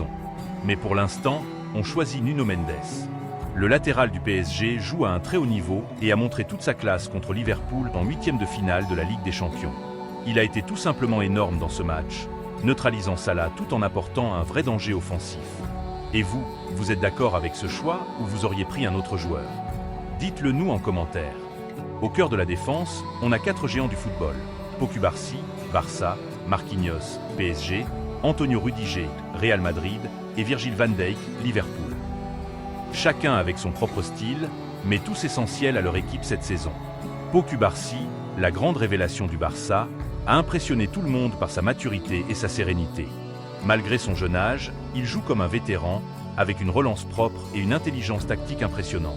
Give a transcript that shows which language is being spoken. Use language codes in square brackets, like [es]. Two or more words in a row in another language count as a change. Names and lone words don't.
[fr] Mais pour l'instant, on choisit Nuno Mendes. Le latéral du PSG joue à un très haut niveau et a montré toute sa classe contre Liverpool en huitième de finale de la Ligue des Champions. Il a été tout simplement énorme dans ce match, neutralisant Salah tout en apportant un vrai danger offensif. Et vous, vous êtes d'accord avec ce choix ou vous auriez pris un autre joueur? Dites-le nous en commentaire. Au cœur de la défense, on a quatre géants du football. Pau Cubarsí, Barça, Marquinhos, PSG, Antonio Rudiger, Real Madrid et Virgil van Dijk, Liverpool. Chacun avec son propre style, mais tous essentiels à leur équipe cette saison. Pau Cubarsí, la grande révélation du Barça, a impressionné tout le monde par sa maturité et sa sérénité. Malgré son jeune âge, il joue comme un vétéran, avec une relance propre et une intelligence tactique impressionnante.